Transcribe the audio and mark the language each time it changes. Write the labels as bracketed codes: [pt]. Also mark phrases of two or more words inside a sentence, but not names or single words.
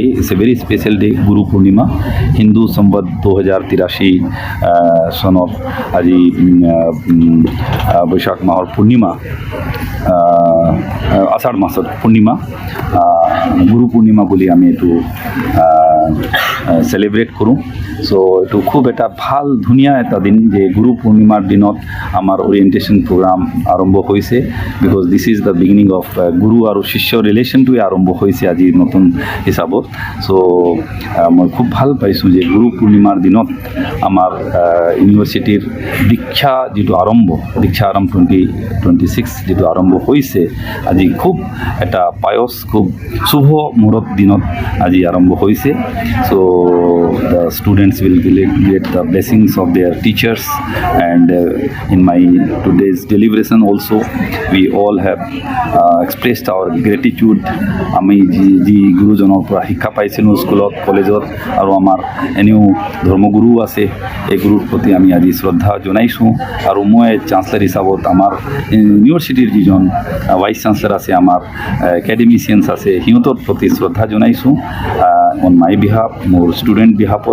[en] It's a very special day, Guru Purnima, Hindu Samvat 2083 son of Aji Boishak Mahar Purnima, Ashad Masad Purnima, Guru Purnima [as] boli ami etu celebrate কৰো. সো এইটো খুব এটা ভাল ধুনীয়া এটা দিন যে গুৰু পূৰ্ণিমাৰ দিনত আমাৰ ওৰিয়েণ্টেশ্যন প্ৰগ্ৰাম আৰম্ভ হৈছে, [en] because this is the beginning of [as] গুৰু আৰু শিষ্যৰ ৰিলেশ্যনটোৱে আৰম্ভ হৈছে আজি নতুন হিচাপত. চ' মই খুব ভাল পাইছোঁ যে গুৰু পূৰ্ণিমাৰ দিনত আমাৰ ইউনিভাৰ্চিটিৰ দীক্ষা যিটো আৰম্ভ 2026 যিটো আৰম্ভ হৈছে আজি, খুব এটা পায়স, খুব শুভ মুহূৰ্ত দিনত আজি আৰম্ভ হৈছে. [en] চ' the students will get the blessings of their teachers, and in my today's deliberation also we all have expressed our gratitude. [as] আমি যি গুৰুজনৰ পৰা শিক্ষা পাইছিলোঁ স্কুলত, কলেজত, আৰু আমাৰ এনেও ধৰ্মগুৰু আছে, এই গুৰুৰ প্ৰতি আমি আজি শ্ৰদ্ধা জনাইছোঁ. আৰু মই চাঞ্চেলাৰ হিচাপত আমাৰ ইউনিভাৰ্চিটিৰ যিজন [en] vice chancellor [as] আছে, আমাৰ একাডেমিচিয়ানছ আছে, সিহঁতৰ প্ৰতি শ্ৰদ্ধা জনাইছোঁ [en] on my behalf, [as] মোৰ [en] student behalfত.